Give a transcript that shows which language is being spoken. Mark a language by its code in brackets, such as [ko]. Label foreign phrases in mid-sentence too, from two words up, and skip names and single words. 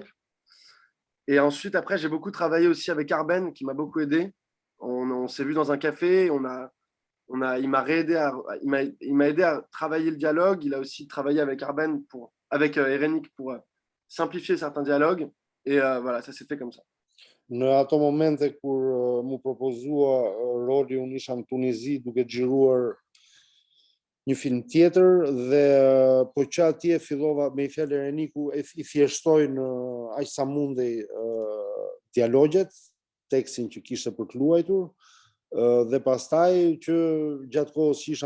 [fr] Et ensuite, après, j'ai beaucoup travaillé aussi avec Arben, qui m'a beaucoup aidé. On s'est vu dans un café, il m'a aidé à travailler le dialogue. Il a aussi travaillé avec Arben, avec Erenik pour simplifier certains dialogues. Et voilà, ça s'est fait comme ça. [sq] Në ato momente kur mu propozua roli, unë isha në Tunizi duke xhiruar një film tjetër dhe po që atje fillova me i fjalë Ereniku i thjeshtoj në aq sa mundej dialogjet, tekstin që kishte për të luajtur, dhe pastaj që gjatë kohës që isha